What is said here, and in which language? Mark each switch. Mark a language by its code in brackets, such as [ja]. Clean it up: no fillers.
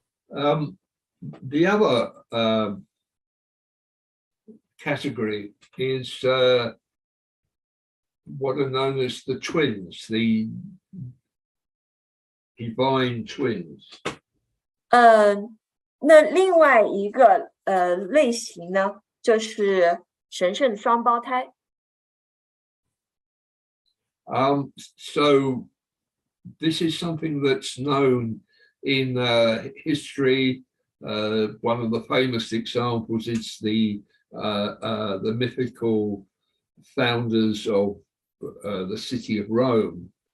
[en] The other category is what are known as the twins, the divine twins. [zh] 那另外一个类型呢，就是神圣双胞胎。 [en] So this is something that's known in history. One of the famous examples is the mythical founders of the city of Rome.